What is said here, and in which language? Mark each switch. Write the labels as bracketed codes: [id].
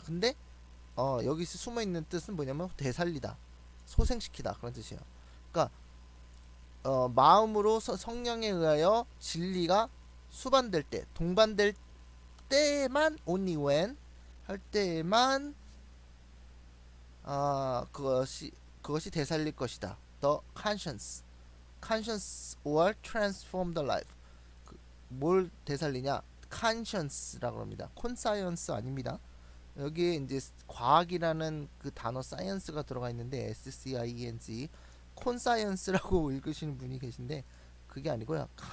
[ko] 근데 여기서 숨어 있는 뜻은 뭐냐면 되살리다, 소생시키다 그런 뜻이에요. 그러니까 마음으로 성령에 의하여 진리가 수반될 때, 동반될 때만 [en] only when [ko] 할 때만 그것이 되살릴 것이다. [en] The conscience or transform the life. [ko] 뭘 되살리냐? conscience라고 합니다. 콘사이언스 아닙니다. 여기에 이제 과학이라는 그 단어 사이언스가 들어가 있는데 SCIENC 콘사이언스라고 읽으시는 분이 계신데 그게 아니고요.